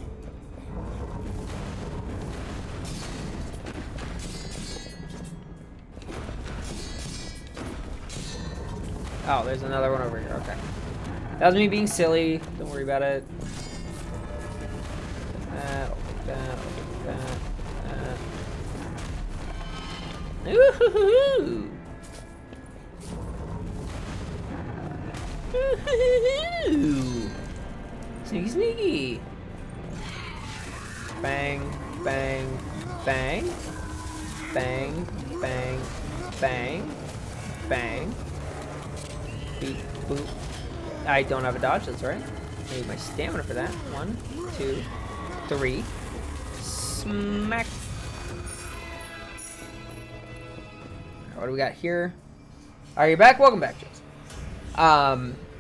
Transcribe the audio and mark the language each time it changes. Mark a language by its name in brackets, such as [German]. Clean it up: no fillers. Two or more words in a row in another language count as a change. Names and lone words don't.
[English] Oh, there's another one over here. Okay. That was me being silly. Don't worry about it. I'll take that. I'll take that. Ooh-hoo-hoo-hoo. Ooh-hoo-hoo-hoo. Sneaky, sneaky. Bang, bang, bang. Bang, bang, bang. Bang. Beep, boop. I don't have a dodge, that's right. I need my stamina for that. 1, 2, 3. Smack. What do we got here? Are you back? Welcome back, Jason.